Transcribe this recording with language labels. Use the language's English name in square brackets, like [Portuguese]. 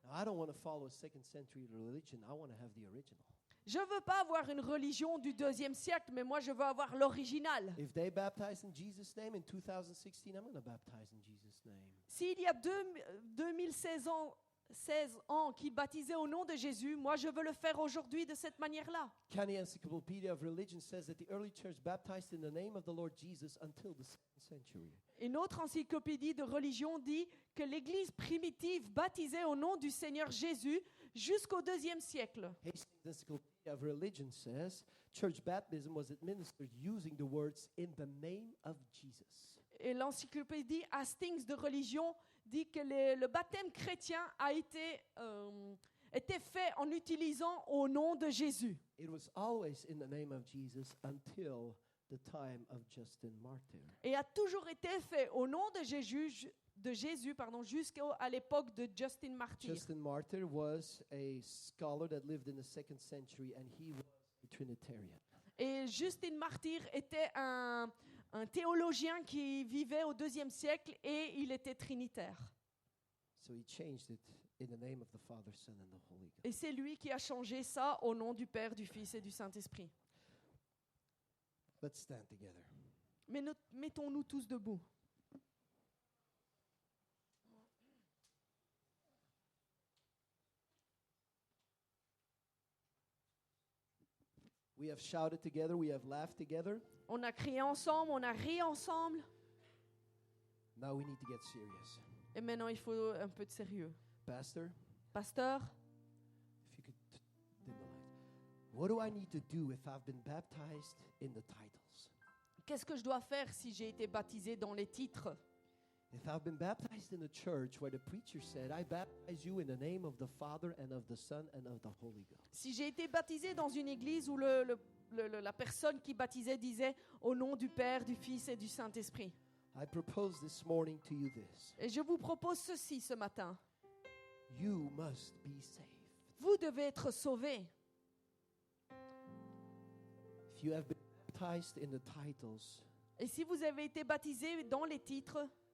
[English] Now, I don't want to follow a 2nd century religion. I want to have the original. [French] Je veux pas avoir une religion du 2e siècle, mais moi je veux avoir l'original. [English] If they baptized in Jesus' name in 2016, I'm going to baptize in Jesus' name. [French] S'il y a 2016 ans qui baptisaient au nom de Jésus, moi je veux le faire aujourd'hui de cette manière-là. [English] Canny Encyclopedia of Religion says that the early church baptized in the name of the Lord Jesus until the 2nd century. [French] Une autre encyclopédie de religion dit que l'Église primitive baptisait au nom du Seigneur Jésus jusqu'au 2e siècle. [English] Hastings Encyclopedia of Religion says church baptism was administered using the words in the name of Jesus. [French] Et l'encyclopédie Hastings de religion dit que le baptême chrétien a été fait en utilisant au nom de Jésus. [English] It was always in the name of Jesus until the time of Justin Martyr. [French] Et a toujours été fait au nom de Jésus jusqu'à l'époque de Justin Martyr. [English] Justin Martyr was a scholar that lived in the 2nd century and he was a Trinitarian. [French] Et Justin Martyr était un théologien qui vivait au 2e siècle et il était trinitaire. [English] So he changed it in the name of the Father, Son and the Holy Ghost. [French] Et c'est lui qui a changé ça au nom du Père, du Fils et du Saint-Esprit. [English] Let's stand together. [French] Mais mettons-nous tous debout. [English] We have shouted together, we have laughed together. [French] On a crié ensemble, on a ri ensemble. [English] Now we need to get serious. [French] Et maintenant, il faut un peu de sérieux. [English] Pastor, [French] Pasteur, [English] if you could dim the lights. What do I need to do if I've been baptized in the titles? [French] qu'est-ce que je dois faire si j'ai été baptisé dans les titres? [English] If I've been baptized in a church where the preacher said, I baptize you in the name of the Father and of the Son and of the Holy Ghost. [French] Si j'ai été baptisé dans une église où la personne qui baptisait disait au nom du Père, du Fils et du Saint-Esprit. [English] I propose this morning to you this. [French] Et je vous propose ceci ce matin. [English] You must be saved. [French] Vous devez être sauvés. [English] If you have been baptized in the titles, [French] Et si vous avez été baptisé dans les titres,